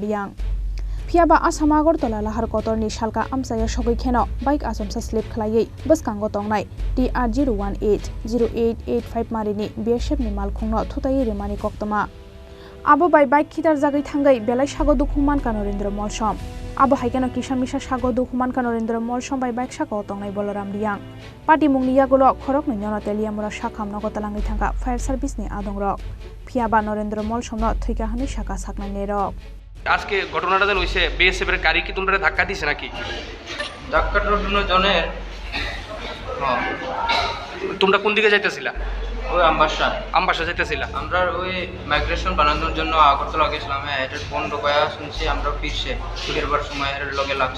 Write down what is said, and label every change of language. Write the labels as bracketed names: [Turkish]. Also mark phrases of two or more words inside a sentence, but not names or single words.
[Kok Borok] diang Phiaba Assam Agartala Lahar Kotorni Shalka Amsaya Shogoi Kheno bike Asomsa slip khlaiwi Baskango tongnai TR018 0885 Marini BSF ni mal khungno Thutai remani koktoma Abo bai bike khitar jagai thangai belai sago dukhuman ka Norendra Molsom Abo haikeno kishamisa sago dukhuman ka Norendra Molsom bai bike sako tongnai boloram diang Patimungni yagulo khorok ni nyono teliamura shakham nogo talangai thangka [English] fire service [Kok Borok] ni adongrok Phiaba Norendra Molsom no thuika hani shaka saknai nerok [Bangla] আজকে ঘটনাটা যেন হইছে বিএসএফ এর গাড়ি কি তোমরা ধাক্কা দিছে নাকি ধাক্কাটার জন্য জনের তোমরা কোন দিকে যাইতেছিলা ওই আমবাসা যাইতেছিলা আমরা ওই মাইগ্রেশন বানানোর জন্য আগরতলা গেছিলাম এটা বন্ধ কয়া শুনছি আমরা ফিরবার সময় এর লগে লাগছে